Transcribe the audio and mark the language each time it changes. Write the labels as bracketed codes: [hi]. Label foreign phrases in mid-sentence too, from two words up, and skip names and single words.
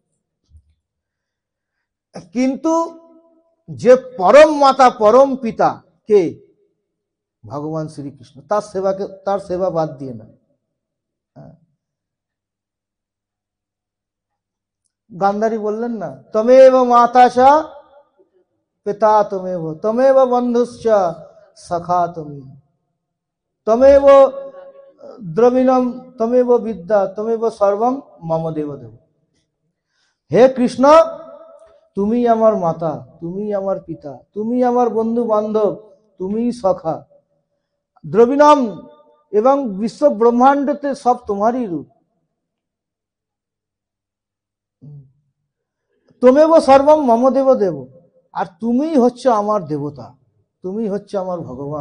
[bn] কিন্তু যে পরম মাতা পরম পিতা কে? ভগবান শ্রীকৃষ্ণ। তার সেবা বাদ দিয়ে না। গান্ধারী বললেন না, [sa] त्वमेव माता च पिता त्वमेव, त्वमेव बन्धुश्च सखा त्वमेव, त्वमेव द्रविणम्, त्वमेव विद्या, त्वमेव सर्वम् मम देव देव। [bn] হে কৃষ্ণ, তুমি আমার মাতা, তুমি আমার পিতা, তুমি আমার বন্ধু বান্ধব, তুমি সখা। দ্রবিণম, এবং বিশ্ব ব্রহ্মাণ্ডতে সব তোমারই রূপ। [sa] त्वमेव सर्वम् मम देव देव, [bn] আর তুমি হচ্ছে আমার দেবতা, তুমি হচ্ছে আমার ভগবান।